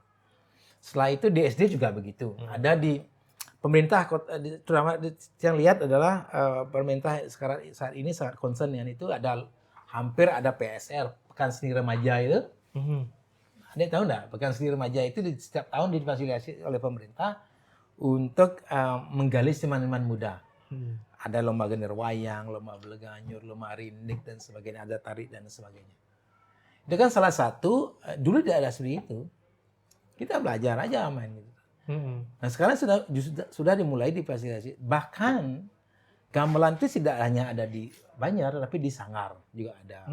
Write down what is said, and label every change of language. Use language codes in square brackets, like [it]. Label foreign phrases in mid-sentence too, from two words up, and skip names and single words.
[id] Setelah itu di SD juga begitu, ada di pemerintah terutama yang lihat adalah pemerintah sekarang saat ini sangat concern dengan itu, hampir ada PSR Pekan Seni Remaja itu. Anda tahu nggak, Pekan Seni Remaja itu setiap tahun difasilitasi oleh pemerintah untuk menggali seniman-seniman muda. Ada lomba genir wayang, lomba beleganyur, lomba rindik dan sebagainya, ada tarik dan sebagainya. Itu kan salah satu, dulu tidak ada seperti itu. Kita belajar aja main gitu. Nah sekarang sudah dimulai difasilitasi. Bahkan gamelan itu tidak hanya ada di Banjar, tapi di Sanggar juga ada.